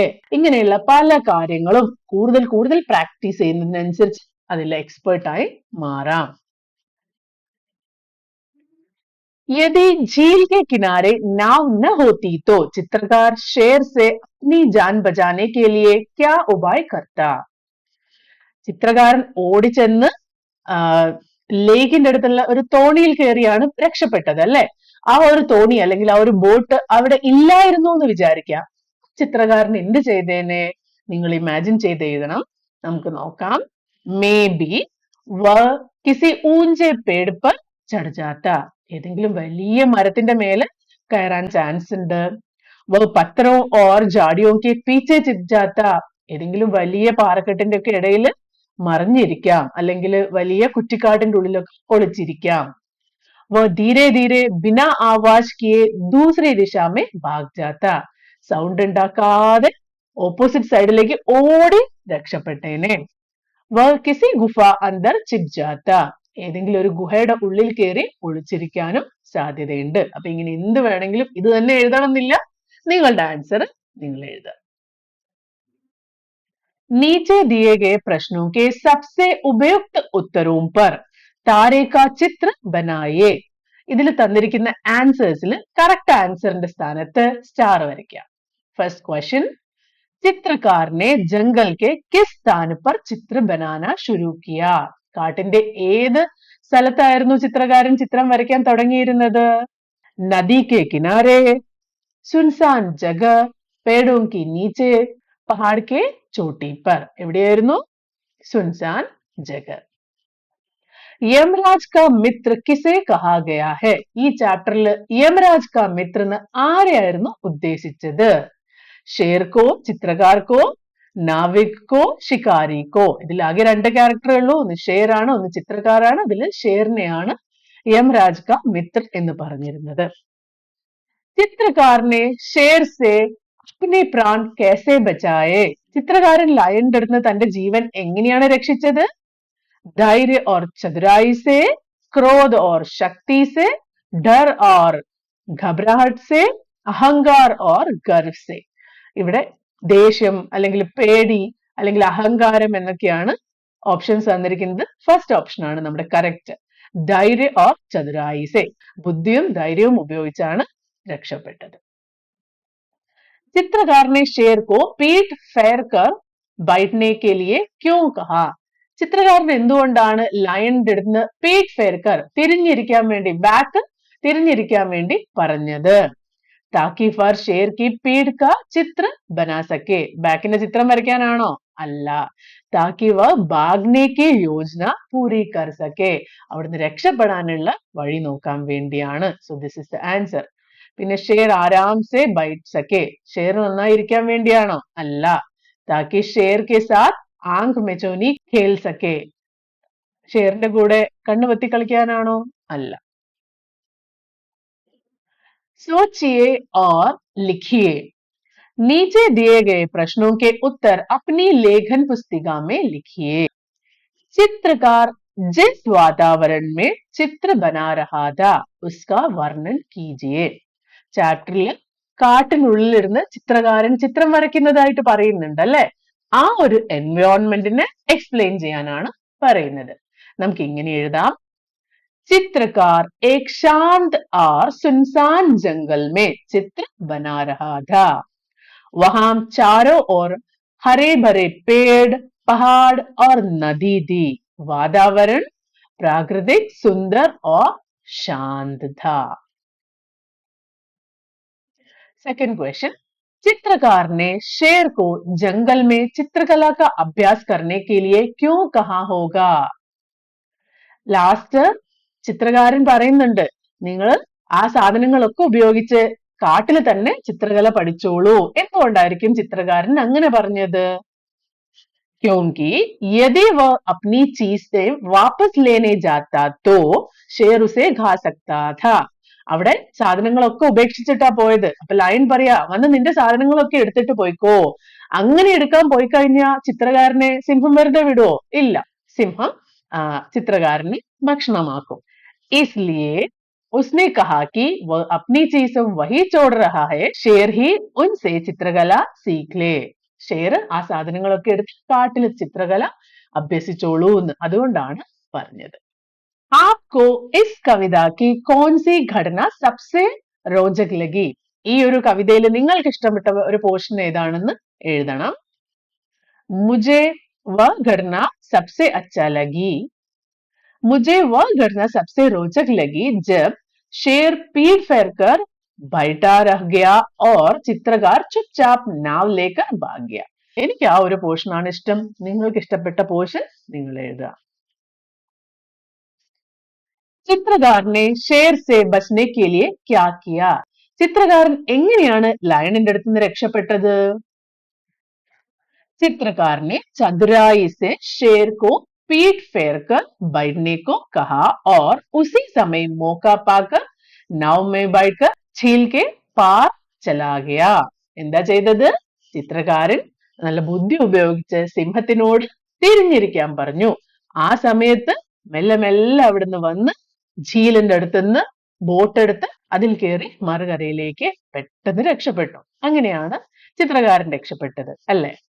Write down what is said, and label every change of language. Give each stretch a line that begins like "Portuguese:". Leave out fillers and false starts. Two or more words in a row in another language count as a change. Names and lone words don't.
Malayalam: ഇങ്ങനെയുള്ള പല കാര്യങ്ങളും കൂടുതൽ കൂടുതൽ പ്രാക്ടീസ് ചെയ്യുന്നതിനനുസരിച്ച് അതിൽ എക്സ്പേർട്ട് ആയി മാറാം.
Hindi: यदि झील के किनारे नाव न होती तो चित्रकार शेर से अपनी जान बचाने के लिए क्या उपाय करता?
Malayalam: ചിത്രകാരൻ ഓടിച്ചെന്ന് ലേക്കിന്റെ അടുത്തുള്ള ഒരു തോണിയിൽ കയറിയാണ് രക്ഷപ്പെട്ടത് അല്ലെ. ആ ഒരു തോണി അല്ലെങ്കിൽ ആ ഒരു ബോട്ട് അവിടെ ഇല്ലായിരുന്നു എന്ന് വിചാരിക്കാം. ചിത്രകാരൻ എന്ത് ചെയ്തേനെ? നിങ്ങൾ ഇമാജിൻ ചെയ്ത് എഴുതണം. നമുക്ക് നോക്കാം.
Hindi: മേ ബി वह किसी ऊँचे पेड़ पर ചढ़ जाता.
Malayalam: ഏതെങ്കിലും വലിയ മരത്തിന്റെ മേലെ കയറാൻ ചാൻസ് ഉണ്ട്.
Hindi: वह पत्थरों और झाड़ियों के പീछे छिप जाता.
Malayalam: ഏതെങ്കിലും വലിയ പാറക്കെട്ടിന്റെ ഒക്കെ ഇടയിൽ മറിഞ്ഞിരിക്കാം, അല്ലെങ്കിൽ വലിയ കുറ്റിക്കാട്ടിന്റെ ഉള്ളിലൊക്കെ ഒളിച്ചിരിക്കാം.
Hindi: वह धीरे धीरे बिना आवाज़ किए दूसरी दिशा में भाग जाता.
Malayalam: സൗണ്ട് ഉണ്ടാക്കാതെ ഓപ്പോസിറ്റ് സൈഡിലേക്ക് ഓടി രക്ഷപ്പെട്ടേനെ.
Hindi: वह किसी गुफा अंदर छिप जाता.
Malayalam: ഏതെങ്കിലും ഒരു ഗുഹയുടെ ഉള്ളിൽ കയറി ഒളിച്ചിരിക്കാനും സാധ്യതയുണ്ട്. അപ്പൊ ഇങ്ങനെ എന്ത് വേണമെങ്കിലും ഇത് തന്നെ എഴുതണം എന്നില്ല. നിങ്ങളുടെ ആൻസർ നിങ്ങൾ എഴുതുക.
Hindi: नीचे दिए गए प्रश्नों के सबसे उपयुक्त उत्तरों पर तारे का चित्र बनाइए.
Malayalam: ഇതിൽ തന്നിരിക്കുന്ന ആൻസേഴ്സിൽ കറക്റ്റ് ആൻസറിന്റെ സ്ഥാനത്ത് സ്റ്റാർ വരയ്ക്കാം.
English: first question,
Hindi: चित्रकार ने जंगल के किस स्थान पर चित्र बनाना शुरू किया?
Malayalam: കാട്ടിന്റെ ഏത് സ്ഥലത്തായിരുന്നു ചിത്രകാരൻ ചിത്രം വരയ്ക്കാൻ തുടങ്ങിയിരുന്നത്?
Hindi: नदी के किनारे, सुनसान जगह, पेड़ों के नीचे, पहाड़ की चोटी पर. എവിടെയായിരുന്നു? सुनसान जगह. यमराज का मित्र किसे कहा गया है?
Malayalam: ഈ ചാപ്റ്ററിൽ
Hindi: यमराज का मित्र
Malayalam: എന്ന് ആരെയായിരുന്നു ഉദ്ദേശിച്ചത്?
Hindi: शेर को, चित्रकार को, नाविक को शिकारी को.
Malayalam: ഇതിൽ ആകെ 2 ക്യാരക്ടറേ ഉള്ളൂ. ഒന്ന് ഷേർ ആണ്, ഒന്ന് ചിത്രകാരാണ്. അതിൽ ഷേറിനെയാണ്
Hindi: यमराज का मित्र
Malayalam: എന്ന് പറഞ്ഞിരുന്നത്.
Hindi: ചിത്രകാർ ने शेर से अपने प्राण कैसे बचाए.
Malayalam: ചിത്രകാരൻ ലയന്റെ അടുത്ത് തന്റെ ജീവൻ എങ്ങനെയാണ് രക്ഷിച്ചത്?
Hindi: धैर्य और चतुराई से, क्रोध और शक्ति से, डर और घबराहट से, അഹങ്കാർ और गर्व से.
Malayalam: ഇവിടെ ദേഷ്യം അല്ലെങ്കിൽ പേടി അല്ലെങ്കിൽ അഹങ്കാരം എന്നൊക്കെയാണ് ഓപ്ഷൻസ് തന്നിരിക്കുന്നത്.
English: first option
Malayalam: ആണ് നമ്മുടെ കറക്റ്റ്.
Hindi: धैर्य और चतुराई से,
Malayalam: ബുദ്ധിയും ധൈര്യവും ഉപയോഗിച്ചാണ് രക്ഷപ്പെട്ടത്.
Hindi: चित्रकार ने शेर को पीठ फेर कर बैठने के लिए क्यों कहा.
Malayalam: ചിത്രകാരൻ എന്തുകൊണ്ടാണ് ലയണിന്റെ അടുത്ത്
Hindi: पीठ फेरकर
Malayalam: തിരിഞ്ഞിരിക്കാൻ വേണ്ടി, ബാക്ക് തിരിഞ്ഞിരിക്കാൻ വേണ്ടി പറഞ്ഞത്?
Hindi: ताकि फिर शेर की पीठ का चित्र बना सके.
Malayalam: ബാക്കിന്റെ ചിത്രം വരയ്ക്കാനാണോ? അല്ല.
Hindi: ताकि वह भागने की योजना पूरी कर सके.
Malayalam: അവിടുന്ന് രക്ഷപ്പെടാനുള്ള വഴി നോക്കാൻ വേണ്ടിയാണ്.
English: so this is the answer.
Hindi: പിന്നെ शेर आराम से बैठ सके.
Malayalam: ഷേർ നന്നായിരിക്കാൻ വേണ്ടിയാണോ? അല്ല.
Hindi: ताकि शेर के साथ आँख मिचौली खेल सके.
Malayalam: ഷേറിന്റെ കൂടെ കണ്ണുപൊത്തി കളിക്കാനാണോ? അല്ല.
Hindi: सोचिए और लिखिए. नीचे दिए गए प्रश्नों के उत्तर अपनी लेखन पुस्तिका में लिखिए. चित्रकार जिस वातावरण में चित्र बना रहा था उसका वर्णन कीजिए.
Malayalam: ചാപ്റ്ററിൽ കാട്ടിനുള്ളിലിരുന്ന് ചിത്രകാരൻ ചിത്രം വരയ്ക്കുന്നതായിട്ട് പറയുന്നുണ്ട് അല്ലെ? ആ ഒരു എൻവയോൺമെന്റിനെ എക്സ്പ്ലെയിൻ ചെയ്യാനാണ് പറയുന്നത്. നമുക്ക് ഇങ്ങനെ എഴുതാം.
Hindi: चित्रकार एक शांत और सुनसान जंगल में चित्र बना रहा था. वहां चारों ओर हरे भरे पेड़, पहाड़ और नदी थी. वातावरण प्राकृतिक, सुंदर और शांत था.
English: second question.
Hindi: चित्रकार ने शेर को जंगल में चित्रकला का अभ्यास करने के लिए क्यों कहा होगा?
Malayalam: ലാസ്റ്റ് ചിത്രകാരൻ പറയുന്നുണ്ട്, നിങ്ങൾ ആ സാധനങ്ങളൊക്കെ ഉപയോഗിച്ച് കാട്ടിൽ തന്നെ ചിത്രകല പഠിച്ചോളൂ. എന്തുകൊണ്ടായിരിക്കും ചിത്രകാരൻ അങ്ങനെ പറഞ്ഞത്?
Hindi: क्योंकि यदि वह अपनी चीज से वापस लेने जाता तो शेर उसे खा सकता था.
Malayalam: അവിടെ സാധനങ്ങളൊക്കെ ഉപേക്ഷിച്ചിട്ടാ പോയത്. അപ്പൊ ലയൺ പറയാ, വന്ന് നിന്റെ സാധനങ്ങളൊക്കെ എടുത്തിട്ട് പോയിക്കോ. അങ്ങനെ എടുക്കാൻ പോയി കഴിഞ്ഞാൽ ചിത്രകാരനെ സിംഹം വെറുതെ വിടുവോ? ഇല്ല. സിംഹം ചിത്രകാരനെ ഭക്ഷണമാക്കും.
Hindi: इसलिए उसने कहा कि वह अपनी चीज वही छोड़ रहा है, शेर ही उनसे चित्रकला सीख ले.
Malayalam: ഷേർ ആ സാധനങ്ങളൊക്കെ എടുത്ത് കാട്ടിൽ ചിത്രകല അഭ്യസിച്ചോളൂ എന്ന് അതുകൊണ്ടാണ് പറഞ്ഞത്.
Hindi: आपको इस कविता की कौन सी घटना सबसे रोचक लगी?
Malayalam: ഈ ഒരു കവിതയിൽ നിങ്ങൾക്ക് ഇഷ്ടപ്പെട്ട ഒരു പോർഷൻ ഏതാണെന്ന് എഴുതണം.
Hindi: मुझे वह घटना सबसे अच्छा लगी. मुझे वह घटना सबसे रोचक लगी जब शेर पीठ फेर कर बैठा रह गया और चित्रकार चुपचाप नाव लेकर भाग गया.
Malayalam: എനിക്ക് ആ ഒരു പോർഷൻ ആണ് ഇഷ്ടം. നിങ്ങൾക്ക് ഇഷ്ടപ്പെട്ട പോർഷൻ നിങ്ങൾ എഴുതുക.
Hindi: चित्रकार ने शेर से बचने के लिए क्या किया?
Malayalam: ചിത്രകാരൻ എങ്ങനെയാണ് ലയണിന്റെ അടുത്ത് നിന്ന് രക്ഷപ്പെട്ടത്?
Hindi: चित्रकार ने चतुराई से शेर को पीठ फेर कर बैठने को कहा और उसी समय मौका पाकर नाव में बैठकर छील के पार चला गया.
Malayalam: എന്താ ചെയ്തത്? ചിത്രകാരൻ നല്ല ബുദ്ധി ഉപയോഗിച്ച് സിംഹത്തിനോട് തിരിഞ്ഞിരിക്കാൻ പറഞ്ഞു. ആ സമയത്ത് മെല്ലെ മെല്ലെ അവിടുന്ന് വന്ന് ഝീലിന്റെ അടുത്തുനിന്ന് ബോട്ട് എടുത്ത് അതിൽ കയറി മറുകരയിലേക്ക് പെട്ടെന്ന് രക്ഷപ്പെട്ടു. അങ്ങനെയാണ് ചിത്രകാരൻ രക്ഷപ്പെട്ടത് അല്ലെ?